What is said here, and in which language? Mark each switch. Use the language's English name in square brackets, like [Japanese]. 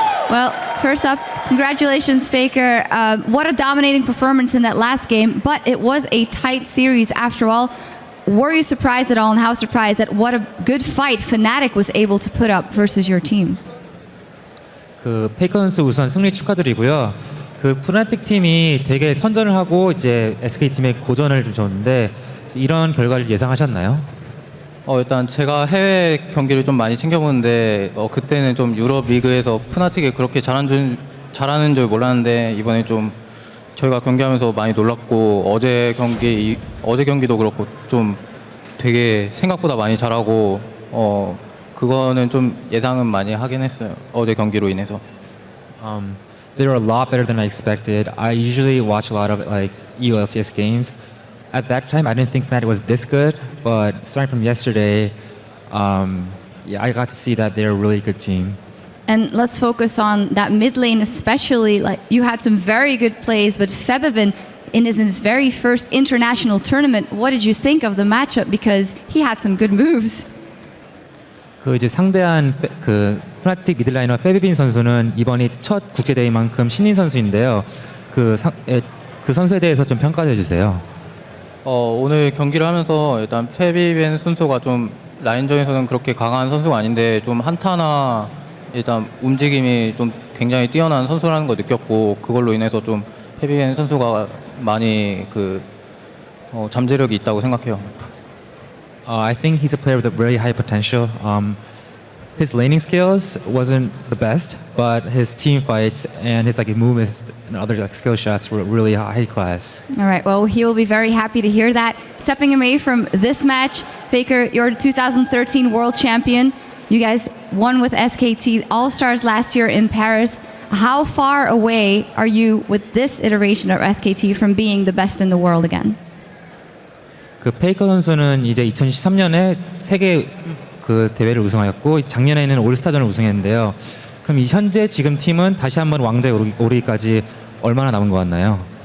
[English] Well, first up, congratulations, Faker. What a dominating performance in that last game, but it was a tight series after all. Were you surprised at all, and how surprised at what a good fight Fnatic was able to put up versus your team? [Korean] 페이커 선수 우선 승리 축하드리고요. 푸나틱 팀이 되게 선전을 하고 이제 SK 팀의 고전을 좀 줬는데 이런 결과를 예상하셨나요? 일단 제가 해외 경기를 좀 많이 챙겨보는데 그때는 좀 유럽 리그에서 푸나틱이 그렇게 잘하는 줄 몰랐는데 이번에 좀 저희가 경기하면서 많이 놀랐고 어제 경기도 그렇고 좀 되게 생각보다 많이 잘하고 그거는 좀 예상은 많이 하긴 했어요. 어제 경기로 인해서. [English] They were a lot better than I expected. I usually watch a lot of like EULCS games. At that time, I didn't think Fnatic was this good, but starting from yesterday, I got to see that they're a really good team. And let's focus on that mid lane especially. Like, you had some very good plays, but Febevin, in his very first international tournament, what did you think of the matchup? Because he had some good moves. [Korean] 이제 상대한 푸나틱 미들라이너 페비빈 선수는 이번이 첫 국제 대회만큼 신인 선수인데요. 그 선수에 대해서 좀 평가해 주세요. 오늘 경기를 하면서 일단 페비벤 선수가 좀 라인전에서는 그렇게 강한 선수가 아닌데 좀 한타나 일단 움직임이 좀 굉장히 뛰어난 선수라는 거 느꼈고 그걸로 인해서 좀 페비벤 선수가 많이 잠재력이 있다고 생각해요. [English] I think he's a player with a very high potential. His laning skills wasn't the best, but his team fights and his movements and other skill shots were really high class. All right, well, he will be very happy to hear that. Stepping away from this match, Faker, you're 2013 world champion. You guys won with SKT All-Stars last year in Paris. How far away are you with this iteration of SKT from being the best in the world again? [Korean] 페이커 선수는 이제 2013년에 세계 대회를 우승하였고 작년에는 올스타전을 우승했는데요. 그럼 이 현재 지금 팀은 다시 한번 왕좌에 오르기까지 얼마나 남은 것 같나요?